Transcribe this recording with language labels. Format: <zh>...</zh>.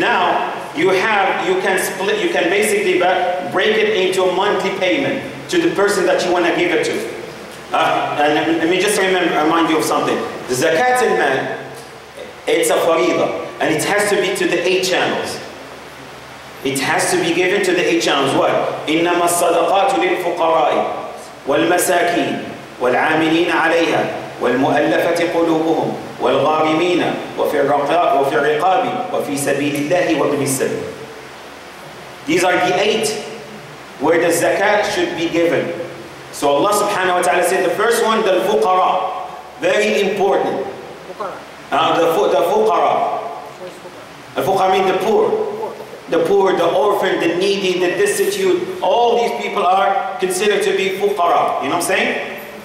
<en>Now you can basically break it into a monthly payment to the person that you want to give it to. And let me just remind you of something. The zakat al-mal, it's a faridah, and it has to be to the 8 channels. It has to be given to the 8 channels. What?</en> <ar>إنما الصدقات للفقراء والمساكين والعاملين عليها والمؤلفة قلوبهم والغارمين وفي الرقاب وفي سبيل الله وابن السبيل.</ar> <en>These are the 8 where the zakat should be given. So Allah subhanahu wa ta'ala said the first one, the fuqara, very important. The fuqara. Al-fuqara means the poor. The poor, the orphan, the needy, the destitute, all these people are considered to be fuqara. You know what I'm saying?</en>